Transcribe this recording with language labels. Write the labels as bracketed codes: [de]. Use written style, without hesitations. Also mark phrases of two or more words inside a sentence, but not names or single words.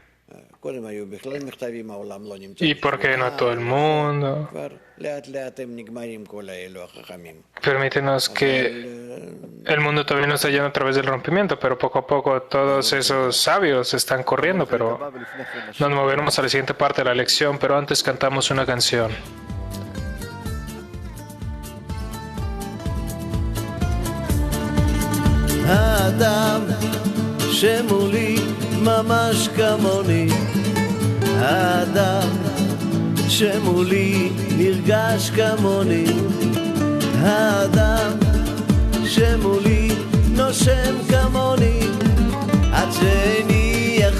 [es] ¿Y por qué no todo el mundo? Permítenos que el mundo todavía no está yendo a través del rompimiento, pero poco a poco todos esos sabios están corriendo, pero nos moveremos a la siguiente parte de la lección, pero antes cantamos una canción. [he] האדם שמולי ממש כמוני, האדם שמולי נרגש כמוני, האדם שמולי נושם כמוני, עד שאיני